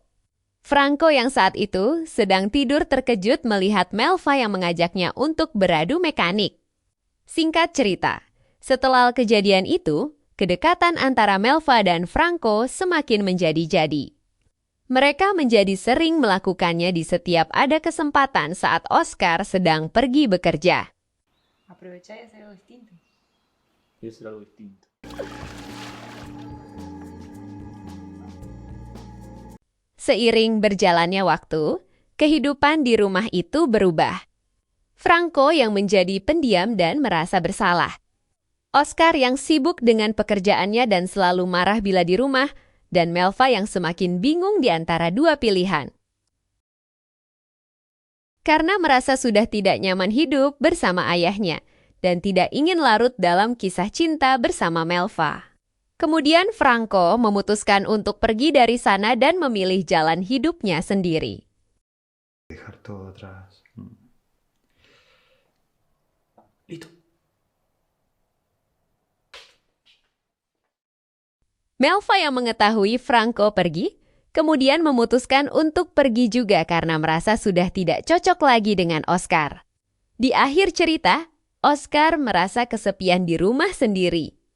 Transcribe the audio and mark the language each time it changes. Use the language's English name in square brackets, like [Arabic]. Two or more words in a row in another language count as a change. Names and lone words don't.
[Indonesian] Franco yang saat itu sedang tidur terkejut melihat Melva yang mengajaknya untuk beradu mekanik. Singkat cerita, setelah kejadian itu, kedekatan antara Melva dan Franco semakin menjadi-jadi. Mereka menjadi sering melakukannya di setiap ada kesempatan saat Oscar sedang pergi bekerja. [Spanish] Aprovechar y hacer algo distinto. Quiero hacer algo distinto. [Indonesian] Seiring berjalannya waktu, kehidupan di rumah itu berubah. Franco yang menjadi pendiam dan merasa bersalah. Oscar yang sibuk dengan pekerjaannya dan selalu marah bila di rumah, dan Melva yang semakin bingung di antara dua pilihan. Karena merasa sudah tidak nyaman hidup bersama ayahnya, dan tidak ingin larut dalam kisah cinta bersama Melva. Kemudian Franco memutuskan untuk pergi dari sana dan memilih jalan hidupnya sendiri. [Spanish] Dejar todo atrás. Listo. [Indonesian] Melva yang mengetahui Franco pergi, kemudian memutuskan untuk pergi juga karena merasa sudah tidak cocok lagi dengan Oscar. Di akhir cerita, Oscar merasa kesepian di rumah sendiri.